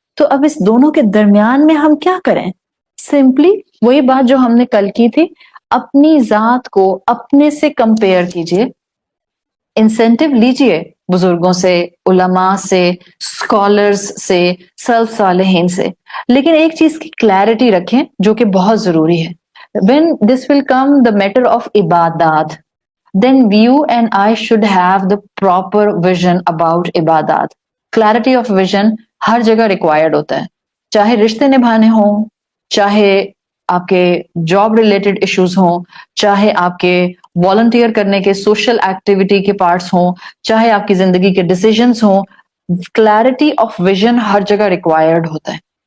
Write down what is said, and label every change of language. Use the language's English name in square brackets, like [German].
[Hindi] तो अब इस दोनों के दरमियान में हम क्या करें? सिंपली वही बात जो हमने कल की थी, अपनी जात को अपने से कंपेयर कीजिए, इंसेंटिव लीजिए बुजुर्गों से, उलमा से, स्कॉलर्स से, सल्फ सालेहीन से, लेकिन एक चीज की क्लैरिटी रखें जो कि बहुत जरूरी है. [English] When this will come the matter of ibadat, then you and I should have the proper vision about ibadat. Clarity of vision [Hindi] हर जगह रिक्वायर्ड होता है, चाहे रिश्ते निभाने हों, चाहे आपके जॉब रिलेटेड इश्यूज हों, चाहे आपके वॉलंटियर करने के सोशल एक्टिविटी के पार्ट्स हों, चाहे आपकी जिंदगी के डिसीजंस हों, क्लैरिटी ऑफ विजन हर जगह रिक्वायर्ड होता है.